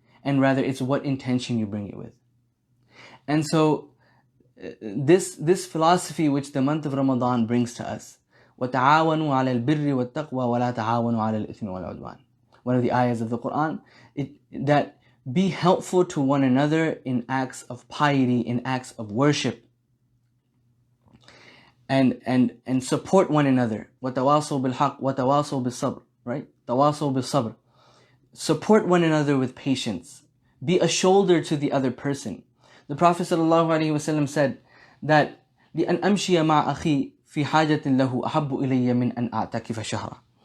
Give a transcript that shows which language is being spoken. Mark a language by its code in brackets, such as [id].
[en] And rather it's what intention you bring it with. And so this philosophy which the month of Ramadan brings to us, [ar] وَتَعَاوَنُوا عَلَى الْبِرِّ وَالتَّقْوَى وَلَا تَعَاوَنُوا عَلَى الْإِثْمِ وَالْعُدْوَانِ. [en] One of the ayahs of the Quran, that be helpful to one another in acts of piety, in acts of worship, and support one another. [ar] وَتَوَاصَوْا بِالْحَقِّ وَتَوَاصَوْا بِالصَّبْرِ, right? تَوَاصَوْا بِالصَّبْرِ. [en] Support one another with patience. Be a shoulder to the other person. The Prophet ﷺ said that [ar] لِأَنْ أَمْشِيَ مَعَ أَخِي فِي حَاجَةٍ لَهُ أَحَبُّ إِلَيَّ مِنْ أَنْ أَعْتَكِفَ شَهْرًا.